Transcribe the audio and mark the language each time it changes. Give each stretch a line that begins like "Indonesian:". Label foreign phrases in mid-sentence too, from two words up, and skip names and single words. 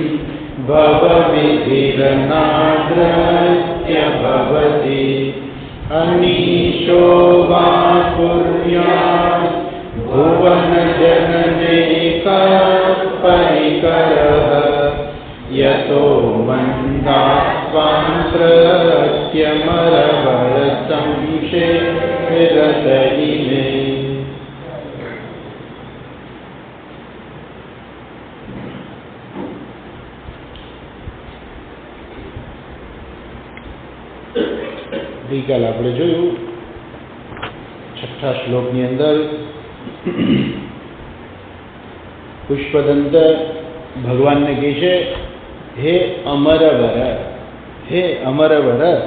Sanskrit: भवविधिरनादृत्य भवति अनीशो वा कुर्यात् भुवनजननेकः परिकरः यतो मन्दात्वान् प्रत्यमरवरसंशेरतहिने।
Gujarati: ગઈકાલ આપણે જોયું છઠ્ઠા શ્લોકની અંદર પુષ્પદંત ભગવાનને કહે છે હે અમરવર, હે અમરવર.